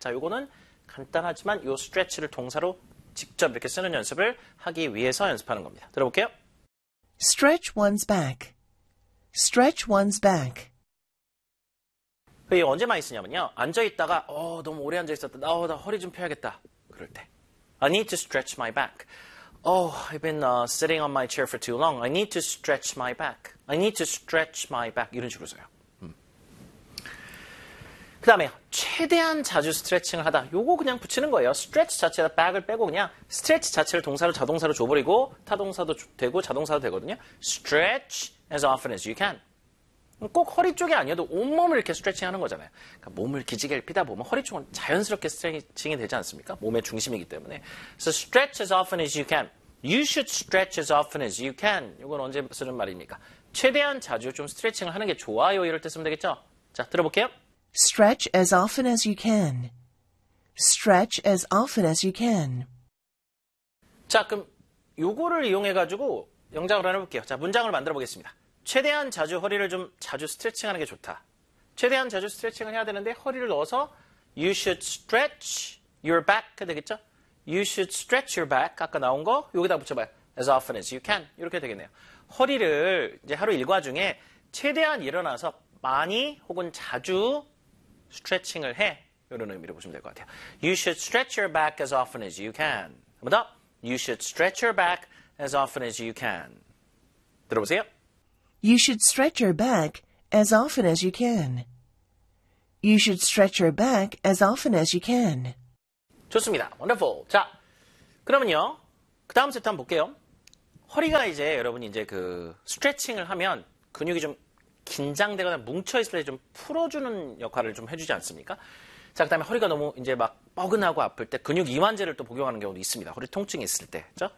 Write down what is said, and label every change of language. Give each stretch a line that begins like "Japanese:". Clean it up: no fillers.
Korean: 자, 요거는 간단하지만 요 stretch를 동사로 직접 이렇게 쓰는 연습을 하기 위해서 연습하는 겁니다. 들어볼게요.
English: Stretch one's back. Stretch one's back.
Korean: 이게 언제 많이 쓰냐면요. 앉아있다가 너무 오래 앉아있었다. 나 허리 좀 펴야겠다. 그럴 때.
English: I need to stretch my back. Oh, I've been sitting on my chair for too long. I need to stretch my back. I need to stretch my back.
Korean: 이런 식으로 써요. 그 다음에 최대한 자주 스트레칭을 하다. 요거 그냥 붙이는 거예요. Stretch 자체가 back을 빼고 그냥 stretch 자체를 동사로 자동사로 줘버리고 타동사도 되고 자동사도 되거든요.
English: Stretch as often as you can.
Korean: 꼭 허리 쪽이 아니어도 온몸을 이렇게 스트레칭하는 거잖아요. 그러니까 몸을 기지개 펴다 보면 허리 쪽은 자연스럽게 스트레칭이 되지 않습니까? 몸의 중심이기 때문에.
English: So stretch as often as you can. You should stretch as often as you can.
Korean: 이건 언제 쓰는 말입니까? 최대한 자주 좀 스트레칭을 하는 게 좋아요. 이럴 때 쓰면 되겠죠? 자, 들어볼게요.
English: Stretch as often as you can. Stretch as often as you can.
Korean: 자, 그럼 요거를 이용해가지고 영장을 하나 볼게요. 자, 문장을 만들어 보겠습니다. 최대한 자주 허리를 좀 자주 스트레칭하는 게 좋다. 최대한 자주 스트레칭을 해야 되는데 허리를 넣어서
English: You should stretch your back
Korean: 되겠죠?
English: You should stretch your back
Korean: 아까 나온 거 여기다 붙여봐요.
English: As often as you can
Korean: 이렇게 되겠네요. 허리를 이제 하루 일과 중에 최대한 일어나서 많이 혹은 자주 스트레칭을 해 이런 의미로 보시면 될 것 같아요.
English: You should stretch your back as often as you can.
Korean: 한 번 더.
English: You should stretch your back as often as you can.
Korean: 들어보세요.
English: You should stretch your back as often as you can. You should stretch your back as often as you can.
Korean: 좋습니다. Wonderful. 자, 그러면요. 그 다음 세트 한번 볼게요. 허리가 이제 여러분이 이제 그 스트레칭을 하면 근육이 좀 긴장되거나 뭉쳐있을 때 좀 풀어주는 역할을 좀 해주지 않습니까? 자, 그 다음에 허리가 너무 이제 막 뻐근하고 아플 때 근육 이완제를 또 복용하는 경우도 있습니다. 허리 통증이 있을 때. 그렇죠?